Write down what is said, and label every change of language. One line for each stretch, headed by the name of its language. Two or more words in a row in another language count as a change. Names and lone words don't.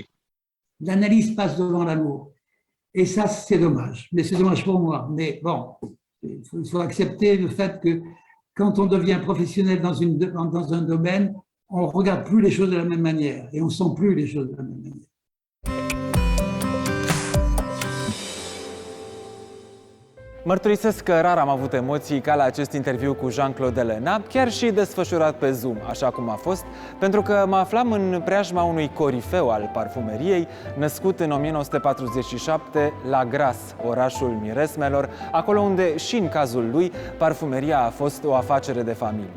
French: L'analyse passe devant l'amour. Et ça, c'est dommage. Mais c'est dommage pour moi. Mais bon, il faut accepter le fait que quand on devient professionnel dans un domaine, on ne regarde plus les choses de la même manière et on ne sent plus les choses de la même manière.
Romanian: Mărturisesc că rar am avut emoții ca la acest interviu cu Jean-Claude Ellena, chiar și desfășurat pe Zoom, așa cum a fost, pentru că mă aflam în preajma unui corifeu al parfumeriei, născut în 1947 la Grasse, orașul miresmelor, acolo unde și în cazul lui parfumeria a fost o afacere de familie.